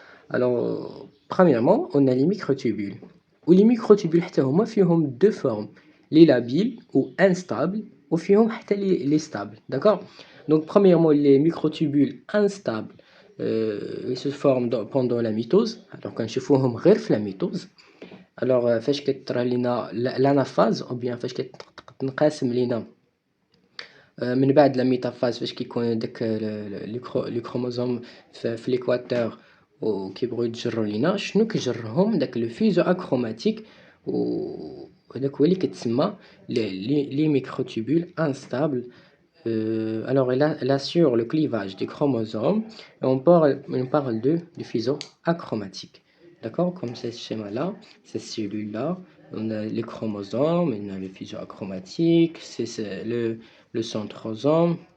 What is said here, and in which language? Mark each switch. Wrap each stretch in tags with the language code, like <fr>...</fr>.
<fr>Alors, premièrement, on a les microtubules. Ou les microtubules,</fr> <ar>حتى هما فيهم</ar> <fr>deux formes, les labiles ou instables, ou</fr> <ar>فيهم حتى</ar> <fr>les stables. D'accord? Donc, premièrement, les microtubules instables ils se forment pendant la mitose.</fr> <ar>Alors, كنشوفوهم غير في</ar> <fr>la mitose.</fr> <ar>Alors فاش كطرى لينا l'anaphase ou bien فاش كتنقسم لينا من بعد لا ميتافاز فاش كيكون داك لي كروموزوم في ليكواتور وكيبغيو يتجروا لينا شنو كيجرهم داك</ar> <fr>لو فيزو اكروماتيك</fr> <ar>وهداك هو اللي كتسمى</ar> <fr>لي ميكروتوبول انستابل. Alors elle assure le clivage des chromosomes et on parle de fuseau achromatique. D'accord? Comme ce schéma-là, ces cellules-là, on a les chromosomes, on a le fuseau achromatique, c'est le centrosome.</fr>